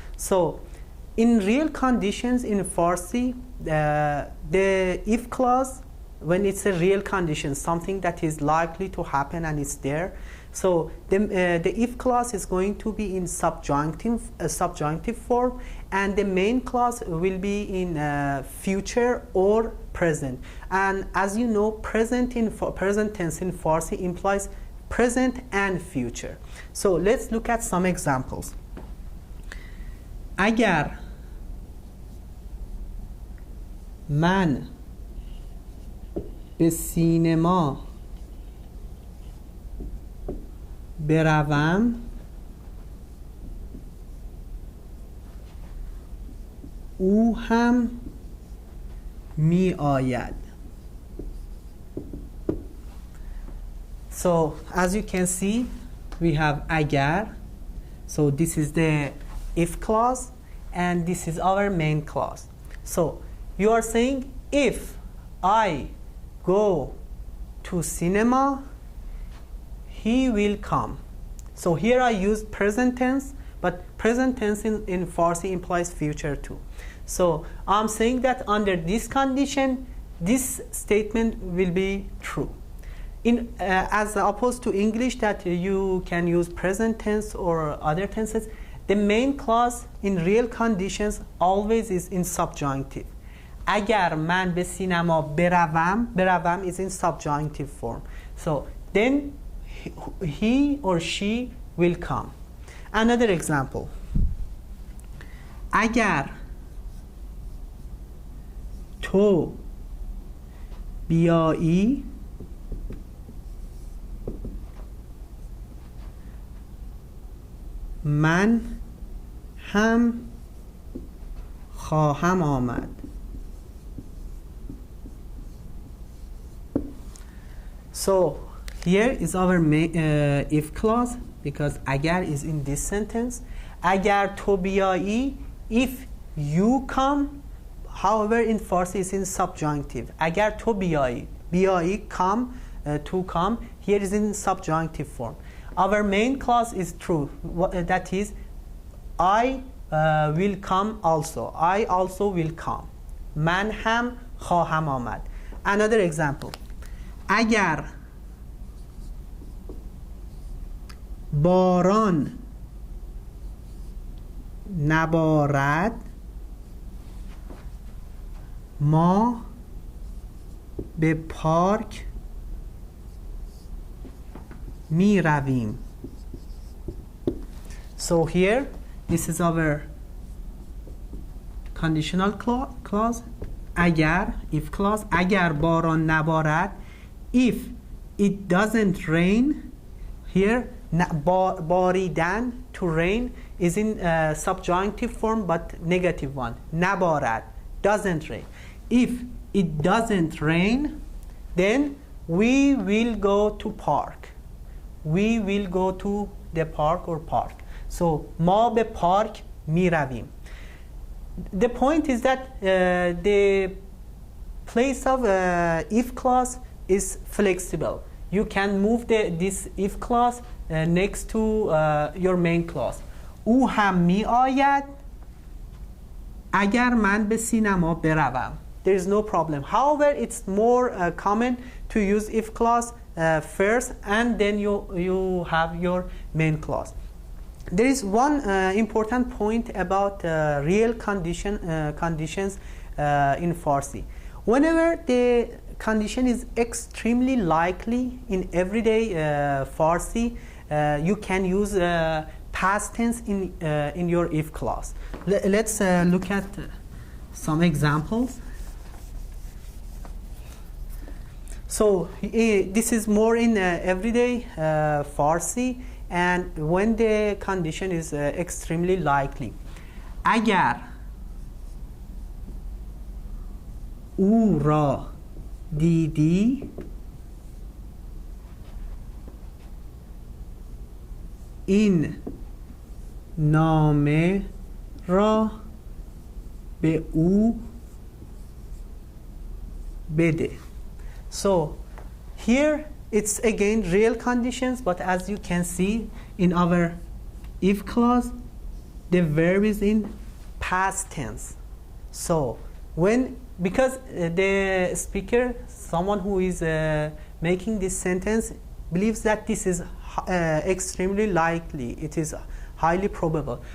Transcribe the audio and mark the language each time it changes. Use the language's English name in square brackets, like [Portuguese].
[English] So in real conditions in Farsi, the if clause, when it's a real condition, something that is likely to happen and it's there, so the if clause is going to be in subjunctive form, and the main clause will be in future or present. And as you know, present tense in Farsi implies present and future. So let's look at some examples. [Persian] Agar man به سینما بروم او هم می آید. [English] So as you can see, we have agar. So this is the if clause and this is our main clause. So you are saying if I go to cinema, he will come. So here I use present tense, but present tense in Farsi implies future too. So I'm saying that under this condition, this statement will be true. As opposed to English that you can use present tense or other tenses, the main clause in real conditions always is in subjunctive. [Persian] اگر من به سینما بروم [English] is in subjunctive form. So then he or she will come. Another example. [Persian] اگر تو بیایی من هم خواهم آمد. [English] So here is our if clause, because agar is in this sentence. [Persian] Agar to بیایی, [English] if you come. However, in Farsi is in subjunctive. [Persian] Agar to بیایی [English] come, to come, here is in subjunctive form. Our main clause is true. That is, I will come also. I also will come. [Persian] من هم خواهم آمد. [English] Another example. [Persian] اگر باران نبارد ما به پارک می رویم. [English] So here, this is our conditional clause. اگر, if clause. [Persian] اگر باران نبارد, [English] if it doesn't rain. Here, باریدن, to rain, is in subjunctive form but negative one. نبارد, doesn't rain. If it doesn't rain, then we will go to park. We will go to the park or park. [Persian] So ما به پارک می رویم. [English] The point is that the place of if clause is flexible. You can move this if clause next to your main clause. [Persian] او هم می آید اگر من به سینما بروم. [English] There is no problem. However, it's more common to use if clause first, and then you have your main clause. There is one important point about real conditions in Farsi. Whenever the condition is extremely likely in everyday Farsi, you can use past tense in your if clause. Let's look at some examples. So this is more in everyday Farsi, and when the condition is extremely likely. [Persian] اگر او را دیدی این نامه را به او بده. [English] So here it's again real conditions, but as you can see in our if clause, the verb is in past tense. So because the speaker, someone who is making this sentence, believes that this is extremely likely, it is highly probable.